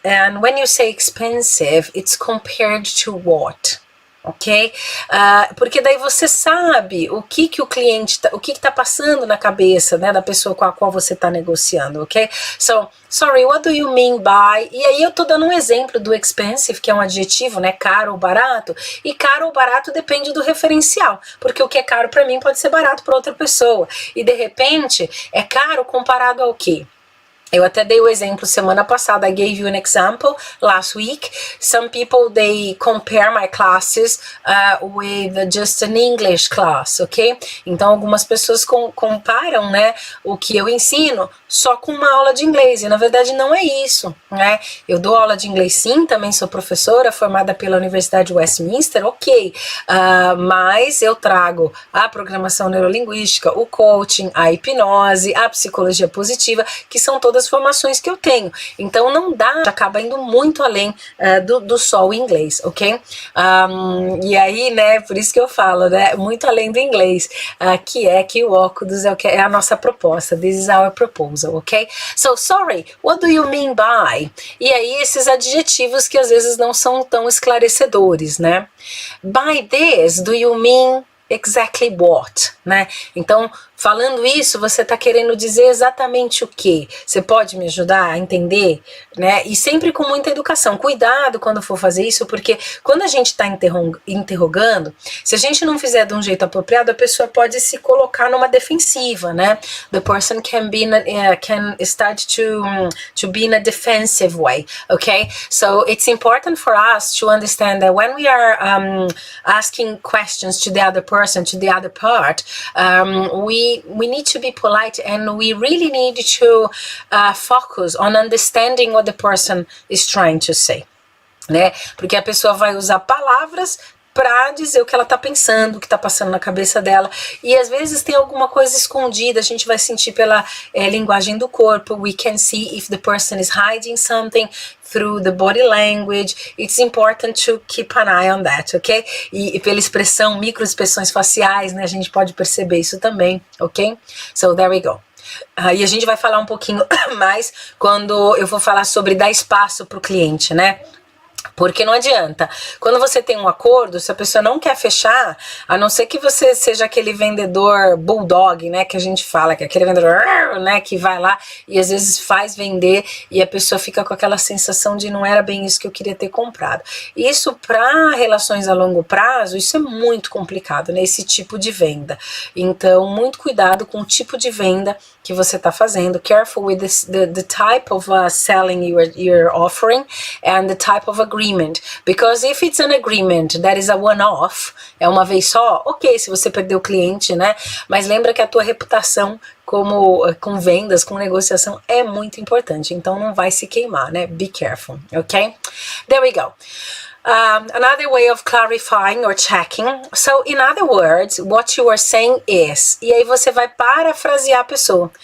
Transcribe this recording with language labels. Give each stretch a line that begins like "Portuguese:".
English: And when you say expensive, it's compared to what? Ok?
Portuguese: Porque daí você sabe o que o cliente, o que está passando na cabeça, né, da pessoa com a qual você está negociando, ok?
English: So, sorry, what do you mean by?
Portuguese: E aí eu tô dando um exemplo do expensive, que é um adjetivo, né, caro ou barato, e caro ou barato depende do referencial, porque o que é caro para mim pode ser barato para outra pessoa, e de repente é caro comparado ao quê? Eu até dei o exemplo semana passada,
English: I gave you an example last week. Some people, they compare my classes with just an English class, ok?
Portuguese: Então, algumas pessoas comparam, né, o que eu ensino só com uma aula de inglês, e na verdade não é isso, né? Eu dou aula de inglês sim, também sou professora, formada pela Universidade de Westminster, ok, mas eu trago a programação neurolinguística, o coaching, a hipnose, a psicologia positiva, que são todas formações que eu tenho. Então não dá, acaba indo muito além do só o inglês, ok? E aí, né, por isso que eu falo, né, muito além do inglês, que o OKudus é a nossa proposta.
English: This is our proposal, ok? So, sorry, what do you mean by?
Portuguese: E aí esses adjetivos que às vezes não são tão esclarecedores, né?
English: By this, do you mean exactly what, né?
Portuguese: Então, falando isso, você está querendo dizer exatamente o quê? Você pode me ajudar a entender, né? E sempre com muita educação. Cuidado quando for fazer isso, porque quando a gente está interrogando, se a gente não fizer de um jeito apropriado, a pessoa pode se colocar numa defensiva, né?
English: The person can start to be in a defensive way, okay? So it's important for us to understand that when we are asking questions to the other person, to the other part, we need to be polite, and we really need to focus on understanding what the person is trying to say, né?
Portuguese: Porque a pessoa vai usar palavras para dizer o que ela tá pensando, o que tá passando na cabeça dela, e às vezes tem alguma coisa escondida, a gente vai sentir pela linguagem do corpo.
English: We can see if the person is hiding something through the body language. It's important to keep an eye on that, ok?
Portuguese: E pela expressão, microexpressões faciais, né, a gente pode perceber isso também, ok?
English: So there we go.
Portuguese: E a gente vai falar um pouquinho mais quando eu vou falar sobre dar espaço para o cliente, né? Porque não adianta, quando você tem um acordo, se a pessoa não quer fechar, a não ser que você seja aquele vendedor bulldog, né, que a gente fala, que é aquele vendedor, né, que vai lá e às vezes faz vender e a pessoa fica com aquela sensação de não era bem isso que eu queria ter comprado. Isso para relações a longo prazo, isso é muito complicado, né, esse tipo de venda. Então, muito cuidado com o tipo de venda que você está fazendo.
English: Careful with the type of selling you're offering and the type of agreement, because if it's an agreement that is a one-off,
Portuguese: é uma vez só, ok, se você perdeu o cliente, né, mas lembra que a tua reputação com vendas, com negociação é muito importante, então não vai se queimar, né,
English: be careful, ok? There we go. Another way of clarifying or checking. So, in other words, what you are saying is.
Portuguese: E aí você vai parafrasear a pessoa.